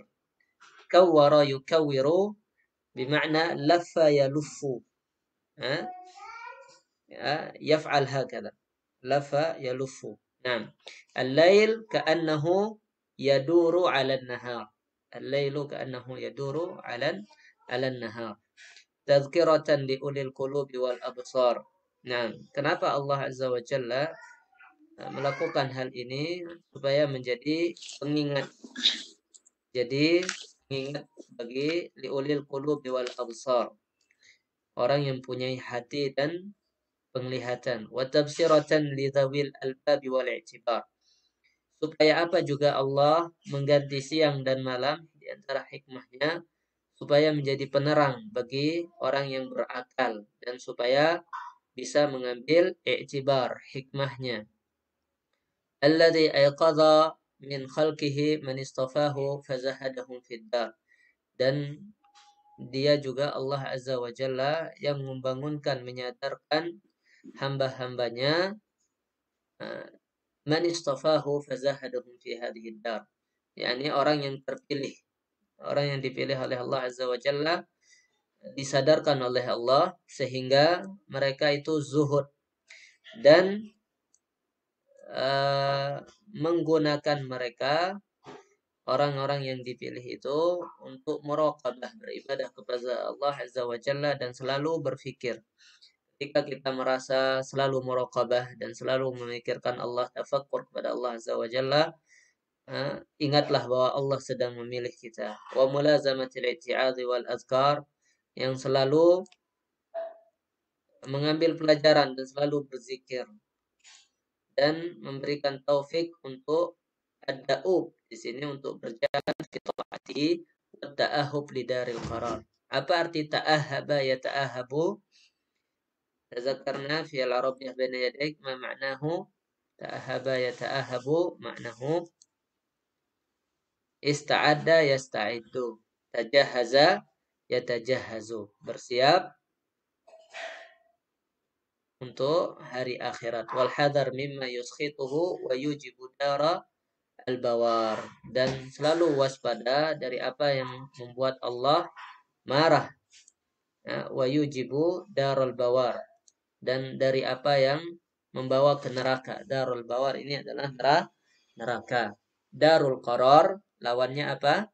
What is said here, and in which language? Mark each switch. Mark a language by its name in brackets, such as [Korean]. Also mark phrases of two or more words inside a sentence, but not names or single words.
[Arabic] كور يكور بمعنى لف يلف، يفعل هكذا، لف يلف. نعم. الليل كأنه يدور على النهار، الليل كأنه يدور على النهار. تذكرة لأولي القلوب والأبصار. [Indonesian] Nah, kenapa Allah [Arabic] عز وجل [Indonesian] melakukan hal ini? Supaya menjadi pengingat. Jadi pengingat bagi [Arabic] لأولي القلوب والأبصار, [Indonesian] orang yang punya hati dan penglihatan. [Arabic] وتبصرة لذوي الألباب والاعتبار. [Indonesian] Supaya apa juga Allah mengganti siang dan malam, di antara hikmahnya supaya menjadi penerang bagi orang yang berakal dan supaya bisa mengambil i'tibar, hikmahnya. [Arabic] الذي أيقظ من خلقه من اصطفاه فزهدهم في الدار. [Indonesian] Dan dia juga Allah [Arabic] عز وجل [Indonesian] yang membangunkan, menyadarkan hamba-hambanya, [Arabic] من اصطفاه فزهدهم في هذه دار. [Indonesian] Yani orang yang terpilih, orang yang dipilih oleh Allah [Arabic] عز وجل, [Indonesian] disadarkan oleh Allah sehingga mereka itu zuhud dan menggunakan mereka orang-orang yang dipilih itu untuk muraqabah, beribadah kepada Allah [Arabic] عز وجل [Indonesian] dan selalu berfikir. Ketika kita merasa selalu muraqabah dan selalu memikirkan Allah, tafakkur kepada Allah [Arabic] عز وجل, [Indonesian] ingatlah bahwa Allah sedang memilih kita. [Arabic] وملازمة الاتعاظ والأذكار, [Indonesian] yang selalu mengambil pelajaran dan selalu berzikir dan memberikan taufik untuk ad-da'ub di sini, untuk berjalan [Arabic] في طاعة وتأهب لدار القرار. [Indonesian] Apa arti [Arabic] تأهب يتأهب? تذاكرنا في العربية بين يديك ما معناه تأهب يتأهب، معناه استعد يستعد، تجهز يتجهز, [Indonesian] bersiap untuk hari akhirat. [Arabic] والحذر مما يسخطه ويوجب دار البوار, [Indonesian] dan selalu waspada dari apa yang membuat Allah marah, [Arabic] ويوجب دار البوار, [Indonesian] dan dari apa yang membawa ke neraka. [Arabic] دار البوار [Indonesian] ini adalah neraka. [Arabic] دار القرار [Indonesian] lawannya apa?